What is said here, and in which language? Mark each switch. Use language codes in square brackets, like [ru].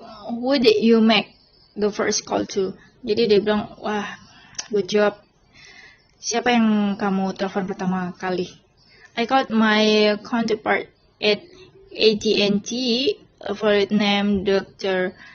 [en] Who did you make the first call to? [id] Jadi dia bilang, wah, [en] good job. [id] Siapa yang kamu telepon pertama kali? [en] I called my counterpart at AT&T for it name Dr.